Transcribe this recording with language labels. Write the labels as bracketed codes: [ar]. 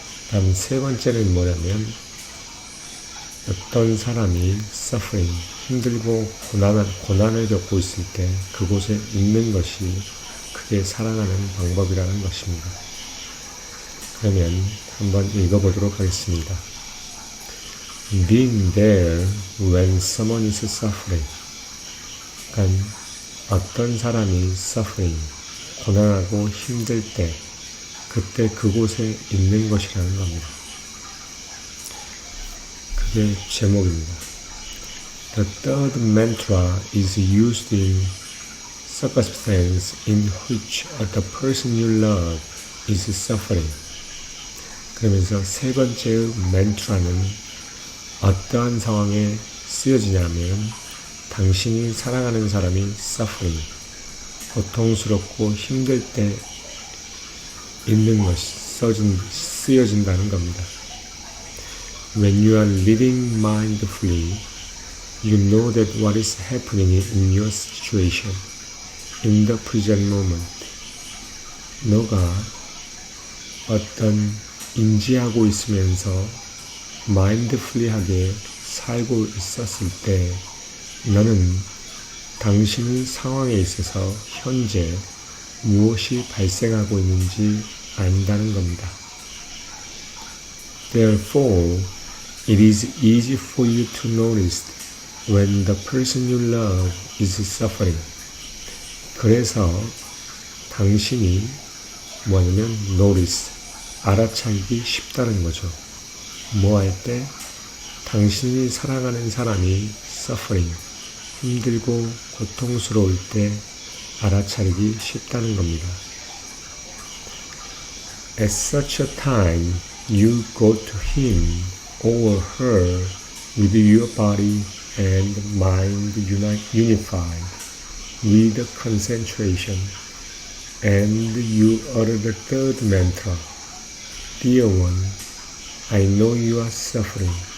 [ko] 다음 세 번째는 뭐냐면 어떤 사람이 suffering, 힘들고 고난을 겪고 있을 때 그곳에 있는 것이 그게 사랑하는 방법이라는 것입니다. 그러면 한번 읽어보도록 하겠습니다. [en] Being there when someone is suffering. [ko] 그러니까 어떤 사람이 suffering, 고난하고 힘들 때 그때 그곳에 있는 것이라는 겁니다. 그게 제목입니다. [en] The third mantra is used in circumstances in which the person you love is suffering. [ko] 그러면서 세 번째의 멘트라는 어떠한 상황에 쓰여지냐면 당신이 사랑하는 사람이 suffering, 고통스럽고 힘들 때 있는 것이 쓰여진다는 겁니다. [en] When you are living mindfully, you know that what is happening in your situation, in the present moment. [ko] 너가 어떤 인지하고 있으면서 마인드풀리하게 살고 있었을 때 너는 당신의 상황에 있어서 현재 무엇이 발생하고 있는지 안다는 겁니다. [en] Therefore, it is easy for you to notice when the person you love is suffering. [ko] 그래서 당신이 뭐냐면 notice, 알아차리기 쉽다는 거죠. 뭐 할 때? 당신이 사랑하는 사람이 suffering, 힘들고 고통스러울 때 알아차리기 쉽다는 겁니다. [en] At such a time, you go to him or her with your body and mind unified with concentration, and you utter the third mantra, Dear one, I know you are suffering.